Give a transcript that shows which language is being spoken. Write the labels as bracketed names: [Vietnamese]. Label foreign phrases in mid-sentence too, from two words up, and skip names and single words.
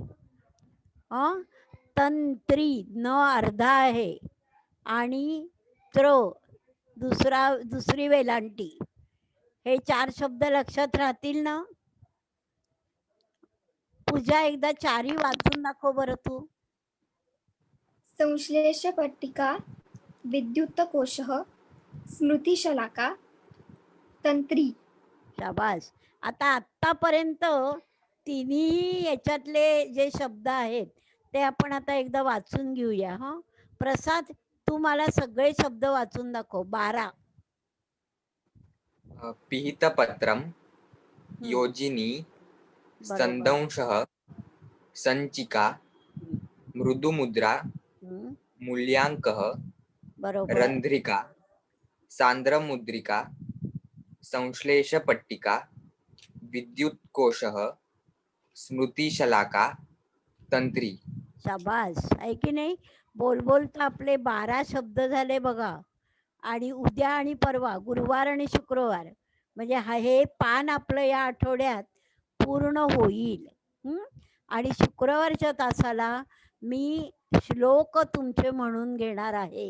[Marathi] तंत्री न अर्धा आहे आणि दुसरी वेलांटी. हे 4 शब्द लक्षात राहतील ना? पूजा एकदा 4ही वाचून दाखव बरं तू. [Sanskrit] संश्लेष पट्टिका, विद्युत कोशः, स्मृती शलाका, तंत्री. [Marathi] शाबास. आता आत्तापर्यंत तिन्ही याच्यातले जे शब्द आहेत ते आपण आता एकदा वाचून घेऊया. प्रसाद तू मला सगळे शब्द वाचून दाखव. 12. [Sanskrit] पिहितपत्रम, योजिनी, संदंशः, संचिका, मृदुमुद्रा, मूल्यांकः, [Marathi] बरोबर. [Sanskrit] रंध्रिका, सांद्रमुद्रिका, संश्लेषपट्टिका, विद्युत्कोशः, स्मृतिशलाका, तंत्री. [Marathi] शाबास, आहे की नाही? बोल तर आपले 12 शब्द झाले बघा. आणि उद्या आणि परवा, गुरुवार आणि शुक्रवार, म्हणजे हे पान आपलं या आठवड्यात पूर्ण होईल. आणि शुक्रवारच्या तासाला मी श्लोक तुमचे म्हणून घेणार आहे.